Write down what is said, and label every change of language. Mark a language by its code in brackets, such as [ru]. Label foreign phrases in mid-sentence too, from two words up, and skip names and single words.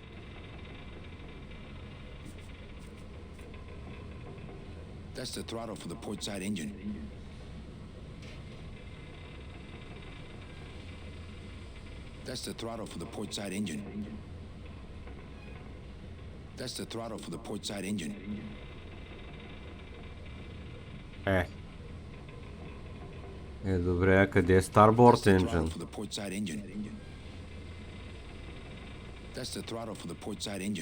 [en] That's the throttle for the port side engine. That's the throttle for the port side engine. That's the throttle for the port side engine. [bg] Добре, а къде е Starboard [en] That's the throttle Engine? for the port side engine. That's the throttle for the port side engine.